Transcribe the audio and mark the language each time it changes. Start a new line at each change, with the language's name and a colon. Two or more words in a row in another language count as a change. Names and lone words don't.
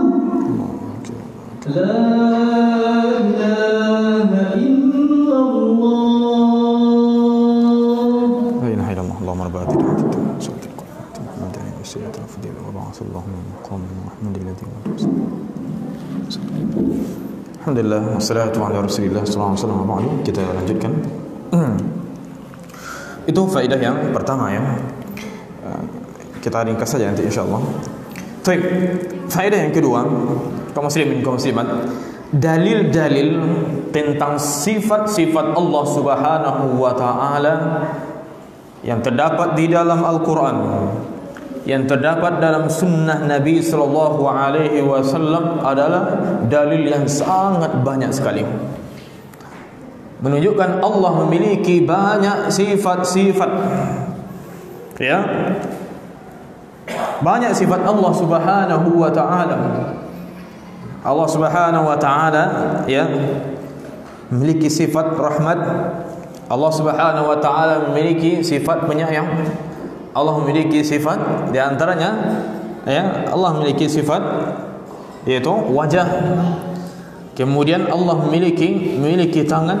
Arabic: لا إله إلا الله لا إله إلا الله. اللهم ربنا آتنا في الدنيا حسنة وفي الآخرة حسنة وقنا عذاب النار. الحمد لله والصلاة على رسول الله صلى الله عليه وسلم.
Indonesian: Kita lanjutkan. Itu faedah yang pertama ya. Kita ringkas saja nanti insyaallah. Baik, faedah yang kedua, kaum muslimin kaum muslimat, dalil-dalil tentang sifat-sifat Allah
Arabic: سبحانه وتعالى
Indonesian: yang terdapat di dalam Al-Qur'an, yang terdapat dalam sunnah Nabi
Arabic: صلى الله عليه وسلم
Indonesian: adalah dalil yang sangat banyak sekali. Menunjukkan Allah memiliki banyak sifat-sifat. Ya. banyak sifat Allah
Arabic: سبحانه وتعالى.
Indonesian: Allah
Arabic: سبحانه وتعالى
Indonesian: ya memiliki sifat rahmat. Allah
Arabic: سبحانه وتعالى
Indonesian: memiliki sifat penyayang. Allah memiliki sifat, di antaranya ya, Allah memiliki sifat yaitu wajah. Kemudian Allah memiliki tangan.